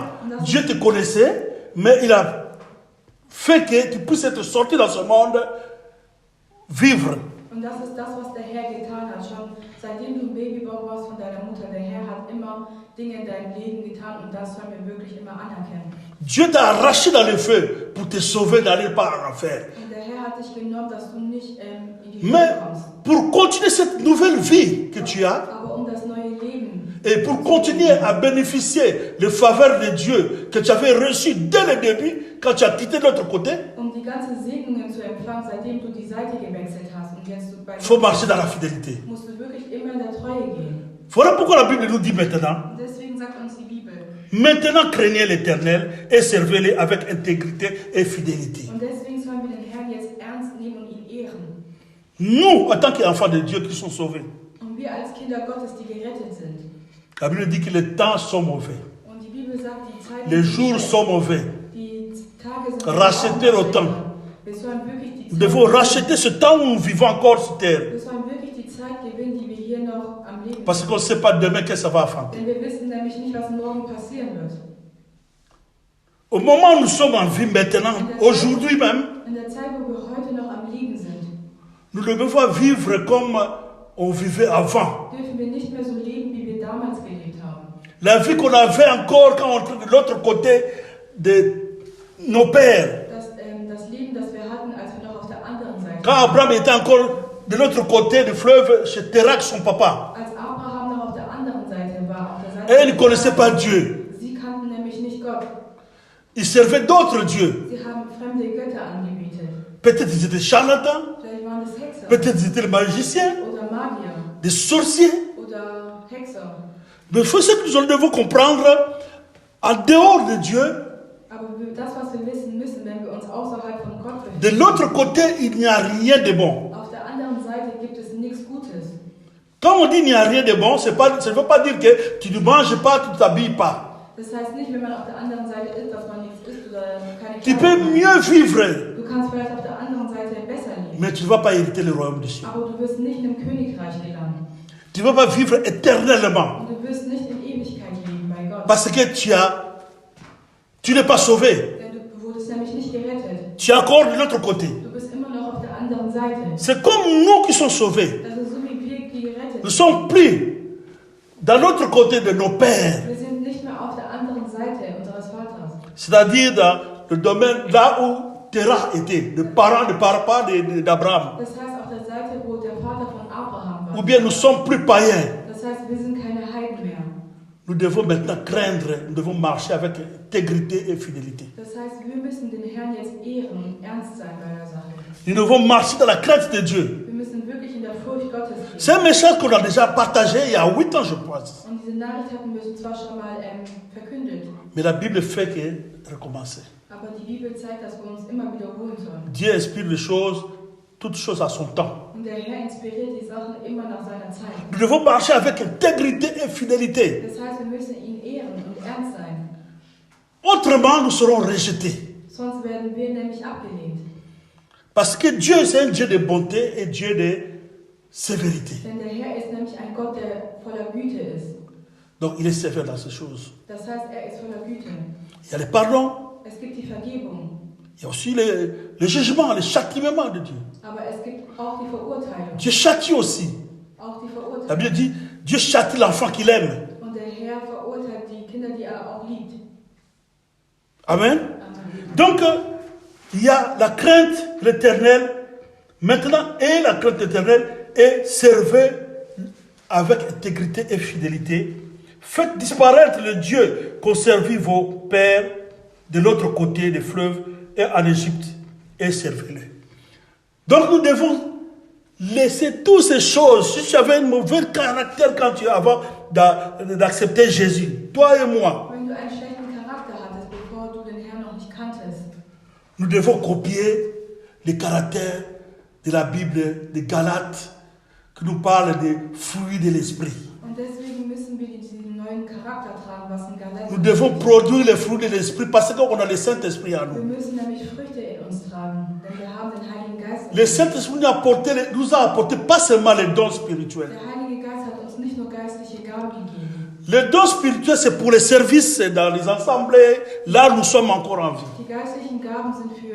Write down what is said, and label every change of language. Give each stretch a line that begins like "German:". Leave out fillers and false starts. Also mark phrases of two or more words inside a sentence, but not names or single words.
French: Dieu te connaissait, mais il a fait que tu puisses être sorti dans ce monde, vivre.
German: Und das ist das, was der Herr getan hat. Schon seitdem du im Babybauch warst von deiner Mutter, der Herr hat immer Dinge in deinem Leben getan, und das sollen wir wirklich immer anerkennen.
French: Dieu t'a arraché dans le feu pour te sauver d'aller pas en enfer.
German: Und der Herr hat dich genommen, dass du nicht in die
French: Mais
German: Hölle kommst.
French: pour continuer cette nouvelle vie que tu as,
German: Aber das neue Leben,
French: et pour continuer à bénéficier des faveurs de Dieu que tu avais reçues dès le début, quand tu as quitté de l'autre côté,
German: die ganze Segnungen zu empfangen, seitdem du die Seite gewechselt hast, und jetzt du bei
French: il faut marcher dans la fidélité.
German: musst du wirklich immer in der Treue gehen.
French: Voilà pourquoi la Bible nous dit maintenant,
German: Und deswegen sagt uns die Bibel,
French: maintenant craignez l'Éternel et servez-le avec intégrité et fidélité.
German: und deswegen sollen wir den Herrn jetzt ernst nehmen und ihn ehren.
French: Nous, en tant qu'enfants de Dieu qui sont sauvés,
German: Und wir als Kinder Gottes, die gerettet sind.
French: la Bible dit que les temps sont mauvais,
German: Und die Bibel sagt, die Zeiten
French: les
German: sind
French: jours
German: schlecht.
French: sont mauvais.
German: Die Tage sind
French: Racheter le temps.
German: Wir sollen wirklich die
French: Nous
German: Zeit
French: devons racheter ce temps où nous vivons encore sur terre.
German: Wir sollen wirklich die Zeit gewinnen, die wir hier noch am Leben
French: Parce qu'on ne sait pas demain qu'est-ce que ça va affronter.
German: Denn wir wissen nämlich nicht, was morgen passieren wird.
French: Au moment où nous sommes en vie maintenant, aujourd'hui même,
German: In der Zeit, wo wir heute noch am Leben sind,
French: nous devons vivre comme on vivait avant.
German: dürfen wir nicht mehr so leben, wie wir damals gelebt haben.
French: La vie qu'on avait encore quand on était de l'autre côté de nos pères.
German: Das Leben, das wir hatten, als wir noch auf der anderen Seite
French: Quand Abraham était encore de l'autre côté du fleuve, chez Terak, son papa.
German: Als Abraham noch auf der anderen Seite war, auf der Seite
French: Et il ne connaissait pas Dieu.
German: Sie kannten nämlich nicht Gott.
French: Ils servaient d'autres dieux.
German: Sie haben fremde Götter angebetet.
French: Peut-être ils étaient charlatans,
German: Vielleicht waren es Hexer
French: peut-être ils étaient magiciens,
German: oder Magier
French: des sorciers.
German: oder Hexer.
French: Mais il faut ce que nous devons comprendre, en dehors de Dieu,
German: Aber das, was wir wissen müssen, wenn wir uns außerhalb von Gott
French: de
German: befinden,
French: l'autre côté, il n'y a rien de bon.
German: auf der anderen Seite gibt es nichts Gutes.
French: Quand on dit il n'y a rien de bon, ça ne veut pas dire que tu ne manges pas, tu ne t'habilles pas.
German: Das heißt nicht, wenn man auf der anderen Seite ist, dass man nichts isst oder keine
French: Tu peux
German: Kleidung
French: mieux
German: hat.
French: vivre,
German: Du kannst vielleicht auf der anderen Seite besser leben,
French: mais tu ne vas pas hériter le royaume des cieux.
German: aber du wirst nicht im Königreich gelangen.
French: Tu ne vas pas vivre éternellement.
German: Und du wirst nicht in Ewigkeit leben bei Gott.
French: Parce que tu n'es pas sauvé.
German: Denn du wurdest nämlich nicht gerettet.
French: Tu es encore de l'autre côté.
German: Du bist immer noch auf der anderen Seite.
French: C'est comme nous qui sommes sauvés.
German: Das ist so wie wir, die gerettet
French: Nous
German: sind.
French: sommes plus dans l'autre côté de nos pères.
German: Wir sind nicht mehr auf der anderen Seite unseres Vaters.
French: C'est-à-dire dans le domaine là où Terah était, le parent ne parle pas d'Abraham.
German: Das heißt auf der Seite, wo der Vater von Abraham war.
French: Ou bien nous sommes plus païens.
German: Das heißt, wir sind keine Heiden mehr.
French: Nous devons maintenant craindre, nous devons marcher avec intégrité et fidélité.
German: Das heißt, wir müssen den Herrn jetzt ehren und ernst sein bei der Sache.
French: Nous devons marcher dans la crainte de Dieu.
German: Wir müssen wirklich in der Furcht Gottes
French: C'est
German: gehen.
French: un message qu'on a déjà partagé il y a 8 ans, je pense.
German: Und diese Nachricht hatten wir zwar schon mal verkündet,
French: Mais la Bible fait que recommencer.
German: aber die Bibel zeigt, dass wir uns immer wiederholen sollen.
French: Dieu inspire les choses, toutes choses à son temps.
German: Und der Herr inspiriert die Sachen immer nach seiner Zeit.
French: Nous devons marcher avec intégrité et fidélité.
German: Das heißt, wir müssen ihn ehren und ernst sein.
French: Autrement, nous serons rejetés.
German: Sonst werden wir nämlich abgelehnt.
French: Parce que Dieu, c'est un Dieu de bonté et Dieu de sévérité.
German: Denn der Herr ist nämlich ein Gott, der voller Güte ist.
French: Donc, il est sévère dans ces choses.
German: Das heißt, er ist voller Güte.
French: Il y a le pardon,
German: Es gibt die Vergebung,
French: il y a aussi le jugement, le châtiment de Dieu.
German: aber es gibt auch die Verurteilung.
French: Dieu châtie aussi.
German: Auch die
French: La
German: Verurteilung.
French: Bible dit, Dieu châtie l'enfant qu'il aime.
German: Und der Herr verurteilt die Kinder, die er auch liebt.
French: Amen.
German: Amen.
French: Donc, il y a la crainte de l'Éternel maintenant et la crainte de l'Éternel et servez avec intégrité et fidélité. Faites disparaître le Dieu qu'ont servi vos pères de l'autre côté des fleuves et en Égypte et servez-le. Donc nous devons laisser toutes ces choses. Si tu avais un mauvais caractère quand tu avant d'accepter Jésus, toi et moi,
German: Wenn du einen schlechten Charakter hattest, bevor du den Herrn noch nicht kanntest,
French: nous devons copier le caractère de la Bible de Galates qui nous parle des fruits de l'esprit.
German: und deswegen müssen wir diesen neuen Charakter tragen, was in Galater
French: Nous devons produire les fruits de l'esprit parce qu'on a le Saint-Esprit en
German: Wir
French: nous.
German: müssen nämlich Früchte in uns tragen, denn wir haben den Heiligen Geist.
French: Le Saint-Esprit nous a apporté pas seulement les dons spirituels.
German: Der Heilige Geist hat uns nicht nur geistliche Gaben gegeben.
French: Les dons spirituels, c'est pour les services dans les assemblées. Là, nous sommes encore en vie.
German: Die geistlichen Gaben sind für